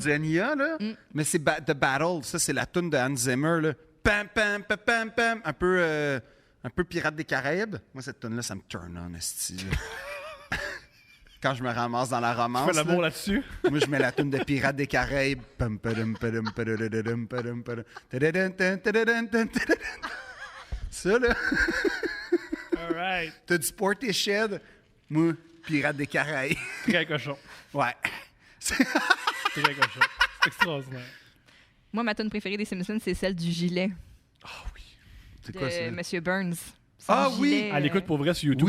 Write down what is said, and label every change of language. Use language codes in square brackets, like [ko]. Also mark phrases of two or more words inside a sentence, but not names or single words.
[fr] du Nia, là. Mais c'est The Battle. Ça, c'est la toune de Hans Zimmer, là. Pam, pam, pam, pam, pam. Un peu Pirates des Caraïbes. Moi, cette toune-là, ça me [en] turn on, [fr] esti, là. Quand je me ramasse dans la Tu romance, fais l'amour là, là-dessus? moi, je mets la toune de Pirates des Caraïbes. Pam, padum, padum, padadadadum, padum, padum. Tadadun, tan, tadadun, tan, tadadun. Ça, là. [en] All right. [fr] T'as du Portishead. Moi, Pirates des Caraïbes. Très cochon. Ouais. Très cochon. C'est extraordinaire. Moi, ma tourne préférée des Simpsons, c'est celle du gilet Ah oui. C'est de quoi ça? Monsieur Burns. Son Ah oui! gilet, Elle écoute pour vrai sur YouTube.